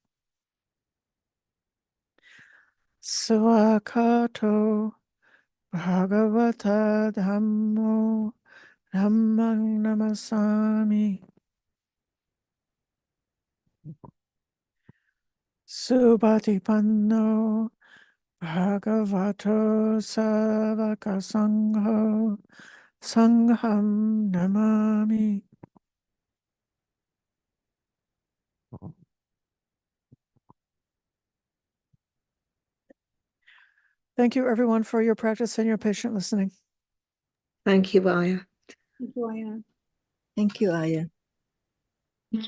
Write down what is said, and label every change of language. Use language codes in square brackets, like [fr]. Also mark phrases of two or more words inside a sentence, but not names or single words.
[pi] Swakato Bhagavata Dhammo Dhammang Namasami. Subhatipanno Bhagavato Savaka Sangho Sangham Namami. [en] Thank you, everyone, for your practice and your patient listening. Thank you, Ayya. Thank you, Ayya. Thank you, Ayya.